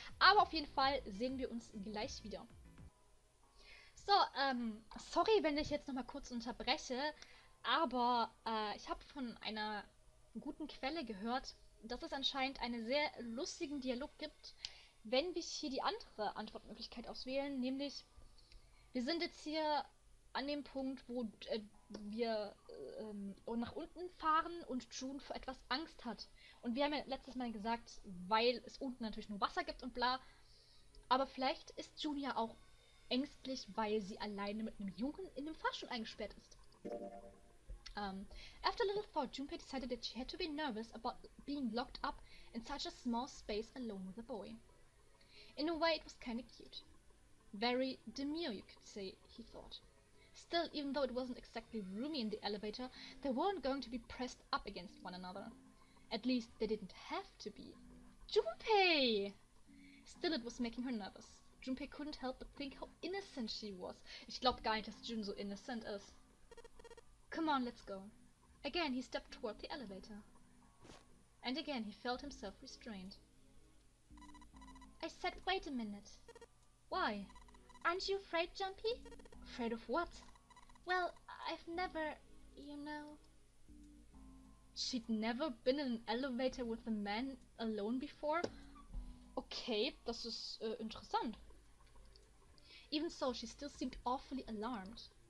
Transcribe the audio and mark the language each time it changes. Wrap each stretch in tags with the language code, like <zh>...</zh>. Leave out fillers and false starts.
<de>Aber auf jeden Fall sehen wir uns gleich wieder. So, sorry, wenn ich jetzt nochmal kurz unterbreche, aber ich habe von einer guten Quelle gehört, dass es anscheinend einen sehr lustigen Dialog gibt, wenn wir hier die andere Antwortmöglichkeit auswählen, nämlich wir sind jetzt hier an dem Punkt, wo wir nach unten fahren und June vor etwas Angst hat. Und wir haben ja letztes Mal gesagt, weil es unten natürlich nur Wasser gibt und bla. Aber vielleicht ist June ja auch ängstlich, weil sie alleine mit einem Jungen in dem Fahrstuhl eingesperrt ist.</de> <en>After a little thought, Junpei decided that she had to be nervous about being locked up in such a small space alone with a boy. In a way, it was kinda cute. Very demure, you could say, he thought. Still, even though it wasn't exactly roomy in the elevator, they weren't going to be pressed up against one another. At least, they didn't have to be. Junpei! Still, it was making her nervous. Junpei couldn't help but think how innocent she was.</en> <de>Ich glaub gar nicht, dass June so innocent ist.</de> <en>Come on, let's go. Again, he stepped toward the elevator. And again, he felt himself restrained. I said, wait a minute. Why? Aren't you afraid, Jumpy? Afraid of what? Well, I've never, you know... She'd never been in an elevator with a man alone before?</en> <de>Okay, das ist interessant.</de> <en>Even so, she still seemed awfully alarmed.</en>